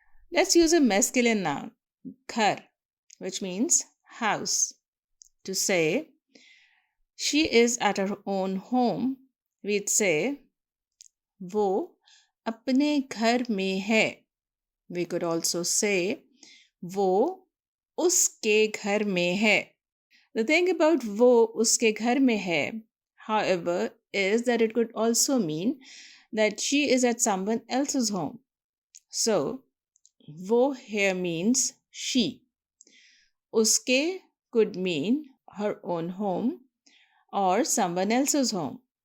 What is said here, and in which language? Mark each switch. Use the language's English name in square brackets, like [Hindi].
[English] Let's use a masculine noun, ghar, which means house. To say she is at her own home, we'd say [Hindi] वो अपने घर में है. [English] We could also say [Hindi] वो उसके घर में है. [English] The thing about [Hindi] वो उसके घर में है, [English] however, is that it could also mean that she is at someone else's home. So, वो here means she. Uske could mean her own home or someone else's home.